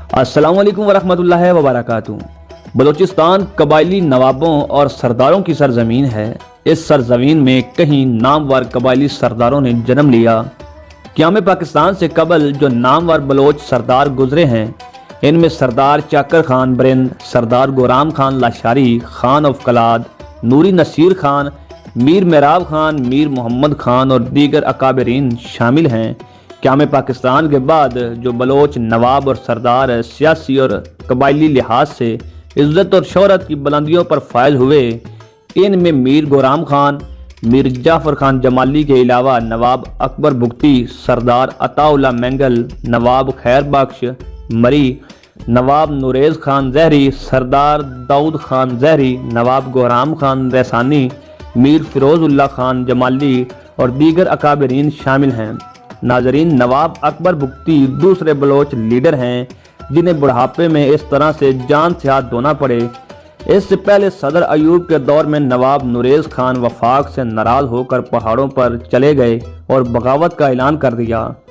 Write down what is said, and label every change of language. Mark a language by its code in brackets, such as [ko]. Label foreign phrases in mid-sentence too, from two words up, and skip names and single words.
[ar] السلام عليكم ورحمة الله وبركاته. [ur] بلوچستان قبائلی نوابوں اور سرداروں کی سرزمین ہے. اس سرزمین میں کئی نامور قبائلی سرداروں نے جنم لیا. قیام پاکستان سے قبل جو نامور بلوچ سردار گزرے ہیں، ان میں سردار چاکر خان برند، سردار گورام خان لاشاری، خان آف قلات، نوری نصیر خان، میر محراب خان، میر محمد خان اور دیگر اکابرین شامل ہیں. قیام پاکستان کے بعد جو بلوچ نواب اور سردار سیاسی اور قبائلی لحاظ سے عزت اور شہرت کی بلندیوں پر فائز ہوئے، ان میں میر گورام خان، میر جعفر خان جمالی کے علاوہ نواب اکبر بگٹی، سردار عطاء اللہ مینگل، نواب خیر بخش مری، نواب نوریز خان زہری، سردار داؤد خان زہری، نواب گورام خان رئیسانی، میر فیروز اللہ خان جمالی اور دیگر اکابرین شامل ہیں. ناظرین، نواب اکبر بگٹی دوسرے بلوچ لیڈر ہیں جنہیں بڑھاپے میں اس طرح سے جان سے ہاتھ دھونا پڑے. اس سے پہلے صدر ایوب کے دور میں نواب نوریز خان وفاق سے ناراض ہو کر پہاڑوں پر چلے گئے اور بغاوت کا اعلان کر دیا.